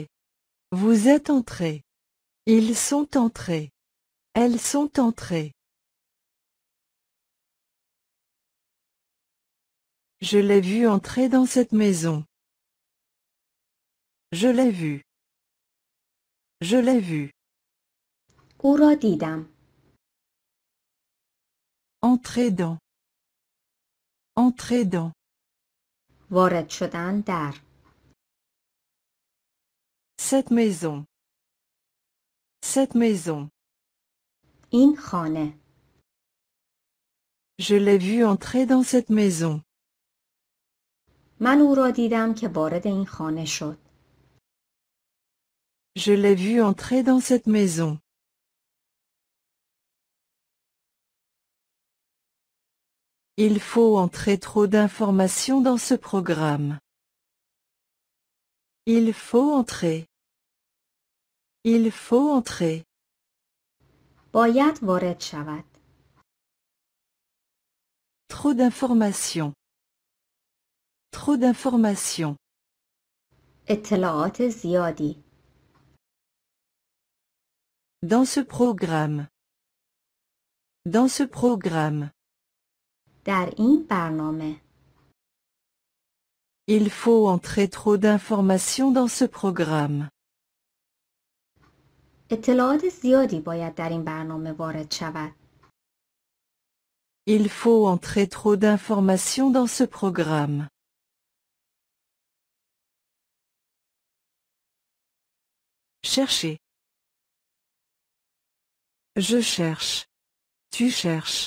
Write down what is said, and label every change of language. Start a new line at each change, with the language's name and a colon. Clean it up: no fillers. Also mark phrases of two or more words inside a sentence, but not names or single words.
French: Vous êtes entrés. Ils sont entrés. Elles sont entrées. Je l'ai vu entrer dans cette maison. Je l'ai vu. Je l'ai vu.
Persian: او را دیدم.
French: Entrer dans. Entrer dans.
Persian: وارد شدن در.
French: Cette maison. Cette maison.
Persian: این خانه.
French: Je l'ai vu entrer dans cette maison.
Persian: من او را دیدم که وارد این خانه شد.
French: Je l'ai vu entrer dans cette maison. Il faut entrer trop d'informations dans ce programme. Il faut entrer. Il faut entrer.
Persian: باید وارد شود.
French: Trop d'informations. Trop d'informations.
Persian: اطلاعات زیادی.
French: Dans ce programme. Dans ce programme.
Persian: در این برنامه.
French: Il faut entrer trop d'informations dans ce programme.
Persian: اطلاعات زیادی باید در این برنامه وارد شود.
French: Il faut entrer trop d'informations dans ce programme. Chercher. Je cherche. Tu cherches.